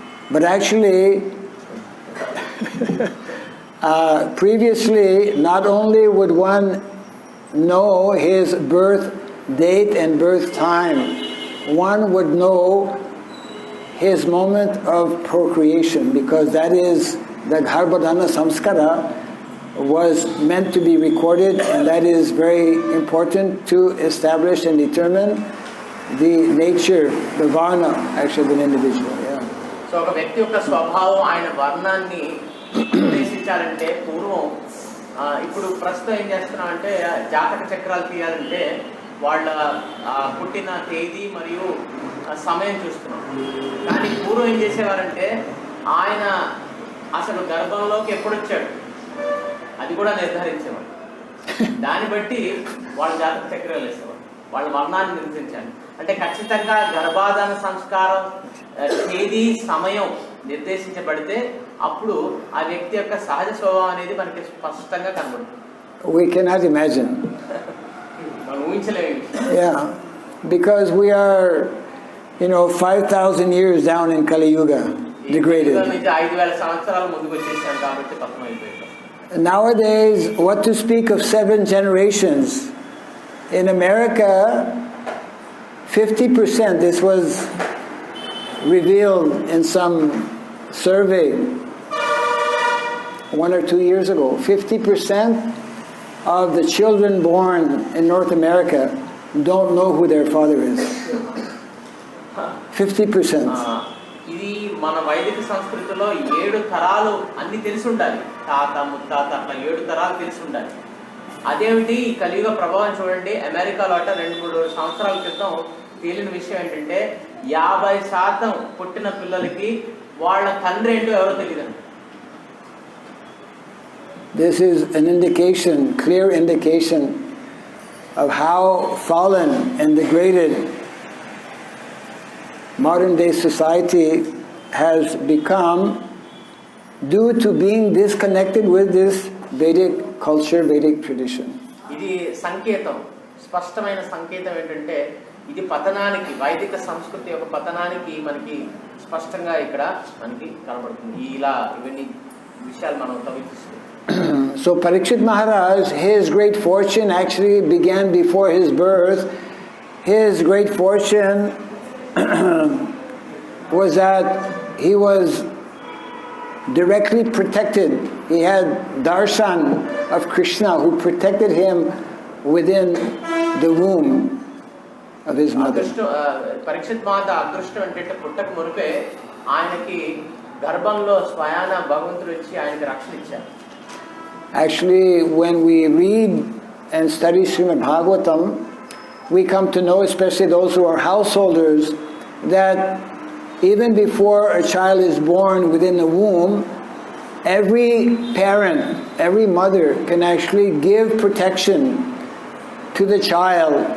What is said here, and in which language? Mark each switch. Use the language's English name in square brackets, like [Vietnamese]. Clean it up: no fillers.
[English] But actually, previously, not only would one know his birth date and birth time, one would know his moment of procreation, because that is the Garbhadhana Samskara was meant to be recorded, and that is very important to establish and determine the nature, the varna, actually, of an individual. Yeah. [Telugu] So, ఒక వ్యక్తి యొక్క స్వభావం ఆయన వర్ణాన్ని నిర్దేశించాలంటే పూర్వం ఇప్పుడు ప్రస్తుతం ఏం చేస్తున్నామంటే జాతక చక్రాలు తీయాలంటే వాళ్ళ పుట్టిన తేదీ మరియు సమయం చూస్తున్నాం. కానీ పూర్వం ఏం చేసేవారంటే ఆయన అసలు గర్భంలోకి ఎప్పుడు వచ్చాడు అది కూడా నిర్ధారించేవాడు. దాన్ని బట్టి వాళ్ళ జాతక చక్రాలు వేసేవాడు, వాళ్ళ వర్ణాన్ని నిర్ణయించాలి. అంటే ఖచ్చితంగా గర్భాధాన సంస్కారం తేదీ సమయం నిర్దేశించబడితే అప్పుడు ఆ వ్యక్తి యొక్క సహజ స్వభావం అనేది మనకి స్పష్టంగా కనబడుతుంది. [English] We cannot imagine. [Telugu] మనం ఊహించలేము. [English] Yeah, because we are, 5,000 years down in Kali Yuga, degraded. [Telugu] 5,000 సంవత్సరాల ముందుకు వచ్చేసాం కాబట్టి పతనం అయిపోయింది. [English] Nowadays, what to speak of 7 generations? In America, 50%, this was revealed in some survey 1 or 2 years ago, 50% of the children born in North America don't know who their father is. 50%. [Telugu] ఇది మన వైదిక సంస్కృతిలో 7 తరాలు అన్ని తెలిసి ఉండాలి. తాత ముత్తాత అట్లా 7 తరాలు తెలిసి ఉండాలి. అదేమిటి ఈ కలియుగ ప్రభావం చూడండి. అమెరికాలో 2-3 సంవత్సరాల క్రితం తేలిన విషయం ఏంటంటే 50% పుట్టిన పిల్లలకి వాళ్ళ తండ్రి ఏంటో ఎవరో తెలియదండి. [English] This is an indication, clear indication of how fallen and degraded modern day society has become due to being disconnected with this Vedic culture, Vedic tradition. [Telugu] ఇది సంకేతం, స్పష్టమైన సంకేతం ఏంటంటే ఇది పతనానికి, వైదిక సంస్కృతి యొక్క పతనానికి మనకి స్పష్టంగా ఇక్కడ మనకి కనబడుతుంది. ఇలా ఇవన్నీ విషయాలు మనం తవ్విస్తున్నాం. [English] So Parikshit Maharaj, his great fortune actually began before his birth. His great fortune was that he was directly protected. He had darshan of Krishna who protected him within the womb of his mother. [Telugu] Parikshit మాత అదృష్టం అంటే పుట్టక మునిపే ఆయనకి గర్భంలో స్వయాన భగవంతుడు వచ్చి ఆయనకి రక్షణ ఇచ్చారు. [English] Actually, when we read and study Srimad Bhagavatam, we come to know, especially those who are householders, that even before a child is born within the womb, every parent, every mother can actually give protection to the child